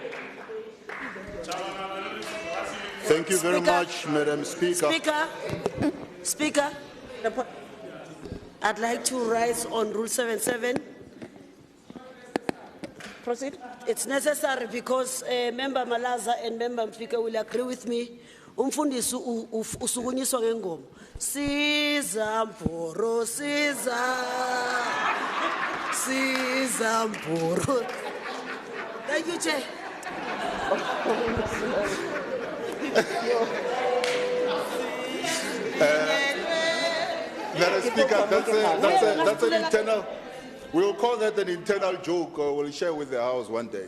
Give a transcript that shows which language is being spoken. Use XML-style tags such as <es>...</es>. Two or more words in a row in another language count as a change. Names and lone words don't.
<en>Thank you very much, Madam Speaker. Speaker, I'd like to rise on Rule 77. Proceed. It's necessary because Member Malaza and Member Mfika will agree with me.</en> <zu>Umfundisi usukunyiswa ngengoma. Siza Mporo, siza Mporo.</zu> <en>Thank you, Chair. Madam Speaker, that's an internal, we'll call that an internal joke, or we'll share with the House one day.</en>